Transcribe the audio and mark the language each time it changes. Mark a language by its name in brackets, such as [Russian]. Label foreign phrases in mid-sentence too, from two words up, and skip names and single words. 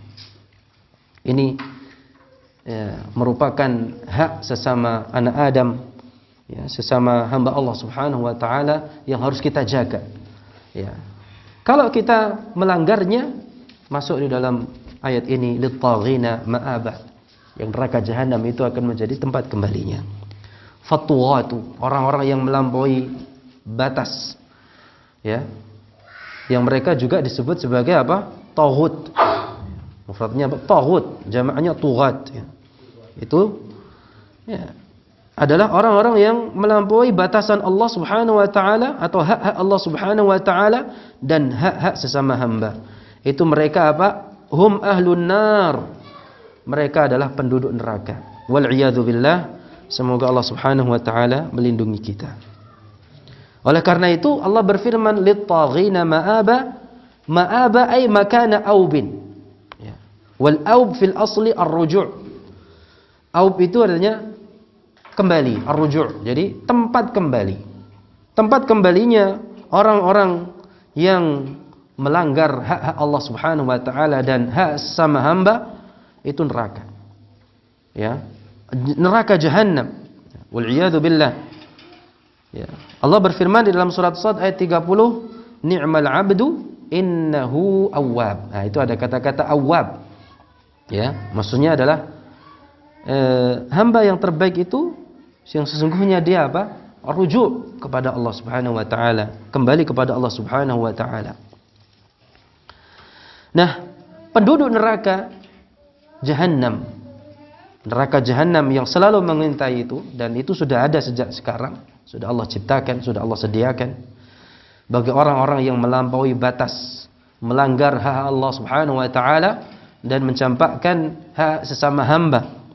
[Indonesian] Ini, ya, merupakan hak sesama anak Adam, ya, sesama hamba Allah [Arabic] سبحانه وتعالى [Indonesian] yang harus kita jaga. Ya. Kalau kita melanggarnya, masuk di dalam ayat ini, [Arabic] للطاغين مآبا, [Indonesian] yang neraka jahanam itu akan menjadi tempat kembalinya. Fatwatu, orang-orang yang melampaui batas, ya, yang mereka juga disebut sebagai apa? Taghut. Mufradnya apa? Taghut, jamaknya tughat, ya. Itu, ya, adalah orang-orang yang melampaui batasan Allah [Arabic] سبحانه وتعالى [Indonesian] atau hak-hak Allah [Arabic] سبحانه وتعالى [Indonesian] dan hak-hak sesama hamba. Itu mereka apa? [Arabic] هم أهل النار. [Indonesian] Mereka adalah penduduk neraka. [Arabic] والعياذ بالله. [Indonesian] Semoga Allah [Arabic] سبحانه وتعالى [Indonesian] melindungi kita. Oleh karena itu Allah berfirman, [Arabic] للطاغين مآبا. مآبا أي مكان أوب. [Indonesian] Ya. [Arabic] والأوب في الأصل الرجوع'. [Indonesian] Aub itu artinya kembali, ar-ruju'. Jadi tempat kembali. Tempat kembalinya orang-orang yang melanggar hak-hak Allah [Arabic] سبحانه وتعالى [Indonesian] dan hak sama hamba itu neraka. Ya. Neraka jahanam. [Arabic] والعياذ بالله. [Indonesian] Ya. Allah berfirman di dalam surat Shad ayat 30, [Arabic] نعم العبد إنه أواب. [Indonesian] Nah, itu ada kata-kata awwab. Ya, maksudnya adalah hamba yang terbaik itu yang sesungguhnya dia apa? Rujuk kepada Allah [Arabic] سبحانه وتعالى, [Indonesian] kembali kepada Allah [Arabic] سبحانه وتعالى. [Indonesian] Nah, penduduk neraka jahanam, neraka jahanam yang selalu mengintai itu, dan itu sudah ada sejak sekarang, sudah Allah ciptakan, sudah Allah sediakan bagi orang-orang yang melampaui batas, melanggar hak Allah [Arabic] سبحانه وتعالى [Indonesian] dan mencampakkan hak sesama hamba.